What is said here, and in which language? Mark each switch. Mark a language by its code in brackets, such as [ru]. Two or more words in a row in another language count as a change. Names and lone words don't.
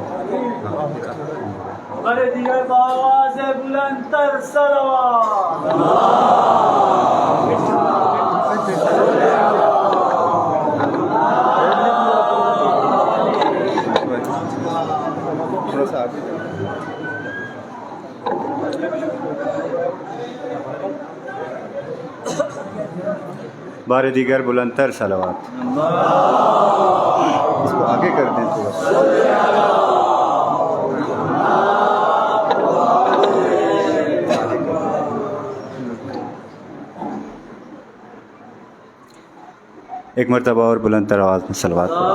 [fa] بر دیگر با آواز بلندتر [ur] تھوڑا سا آگے بار دیگر بلندتر صلوات اس کو آگے کر دیں تھوڑا سا ایک مرتبہ اور بلندتر آواز میں صلوات